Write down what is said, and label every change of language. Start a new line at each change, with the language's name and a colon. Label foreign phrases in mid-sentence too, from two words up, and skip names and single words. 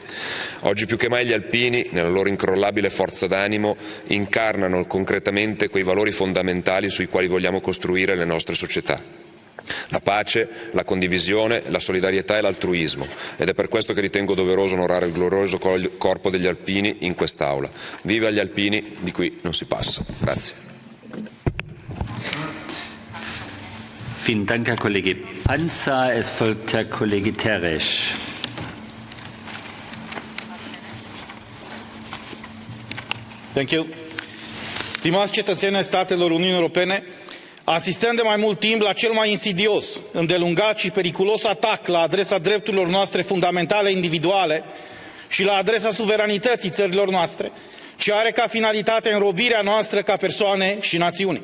Italian: Oggi più che mai gli alpini, nella loro incrollabile forza d'animo, incarnano concretamente quei valori fondamentali sui quali vogliamo costruire le nostre società. La pace, la condivisione, la solidarietà e l'altruismo, ed è per questo che ritengo doveroso onorare il glorioso corpo degli alpini in quest'Aula. Viva gli alpini, di qui non si passa. Grazie.
German: Vielen Dank, Herr Kollege Panza. Es folgt Herr Kollege Teresch.
English: Thank you.
Romanian: Stimați cetățeni ai statelor Uniunii Europene, asistăm de mai mult timp la cel mai insidios, îndelungat și periculos atac la adresa drepturilor noastre fundamentale individuale și la adresa suveranității țărilor noastre, ce are ca finalitate înrobirea noastră ca persoane și națiuni.